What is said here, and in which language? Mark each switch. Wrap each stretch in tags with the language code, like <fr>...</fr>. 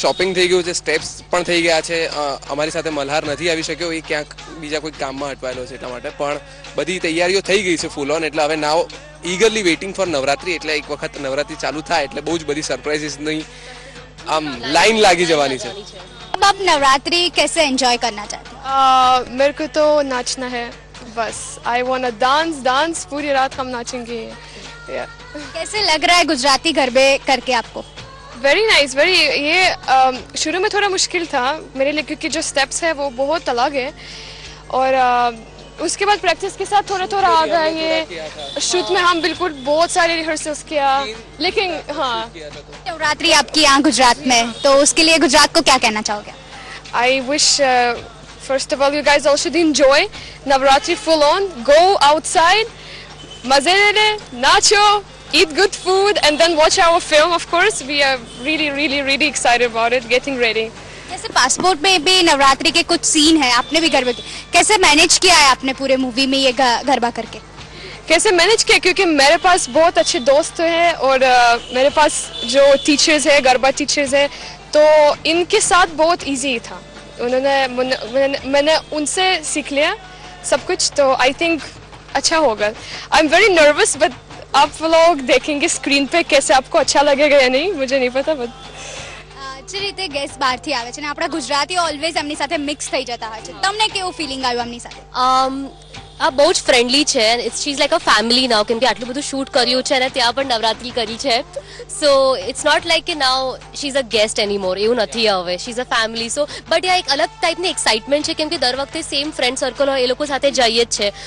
<gu>Shopping થઈ ગયું છે, સ્ટેપ્સ પણ થઈ ગયા છે. અમારી સાથે મલ્હાર નથી આવી શક્યો, એ ક્યાંક બીજા કોઈ કામમાં અટવાયેલો છે એટલા માટે, પણ બધી તૈયારીઓ થઈ ગઈ છે ફૂલ ઓન. એટલે હવે</gu> <en>now eagerly waiting for</en> <gu>નવરાત્રી. એટલે એક વખત નવરાત્રી ચાલુ થાય એટલે બહુ જ બધી સરપ્રાઇઝીસની આમ લાઈન લાગી જવાની છે.</gu> <hi>अब आप नवरात्रि कैसे एंजॉय करना चाहते हैं? मेरे को तो नाचना है बस.</hi> <en>I want dance</en> <hi>पूरी रात हम नाचेंगे. कैसे लग रहा है गुजराती गरबे करके आपको?</hi> <en>Very nice, very.</en> <hi>ये शुरू में थोड़ा मुश्किल था मेरे लिए क्योंकि जो स्टेप्स है वो बहुत अलग है और उसके बाद प्रैक्टिस के साथ थोड़ा आ गया. ये शूट में हम बिल्कुल बहुत सारे रिहर्सल्स किया, लेकिन हाँ. नवरात्रि आपकी यहाँ गुजरात में, तो उसके लिए गुजरात को क्या कहना चाहोगे?</hi> <en>I wish first of all you guys all should enjoy Navratri full on. Go outside,</en> <hi>मजे ले, नाचो,</hi> <en>eat good food and then watch our film. Of course we are really excited about it, getting ready.</en> <hi>जैसे passport में भी नवरात्रि के कुछ scene है, आपने भी गरबे के, कैसे मैनेज किया है आपने पूरे मूवी में ये गरबा करके? कैसे मैनेज किया? क्योंकि मेरे पास बहुत अच्छे दोस्त हैं और मेरे पास जो टीचर्स हैं, गरबा टीचर्स हैं, तो इनके साथ बहुत इजी था. मैंने उनसे सीख लिया सब कुछ, तो</hi> <en>I think</en> <hi>अच्छा होगा.</hi> <en>I am very nervous,</en> <hi>but आप लोग देखेंगे स्क्रीन पे कैसे आपको अच्छा लगेगा या नहीं, मुझे नहीं पता.</hi> <en>but</en> <gu>જે રીતે ગેસ્ટ બહારથી આવે છે ને આપણા ગુજરાતીઓ ઓલવેઝ એમની સાથે મિક્સ થઈ જતા હોય છે, તમને કેવું ફિલિંગ આવ્યું એમની સાથે? આ બહુ જ ફ્રેન્ડલી છે</gu> <en>it's she is like a family now</en> <gu>કેમ કે આટલું બધું શૂટ કર્યું છે અને ત્યાં પણ નવરાત્રી કરી છે</gu> <en>so it's not like</en> <gu>કે</gu> <en>now she is a guest anymore</en> <gu>એવું નથી હવે</gu> <en>she is a family so but</en> <gu>આ એક અલગ ટાઈપની એક્સાઇટમેન્ટ છે કેમ કે દર વખતે સેમ ફ્રેન્ડ સર્કલ હોય એ લોકો સાથે જઈએ જ છે</gu>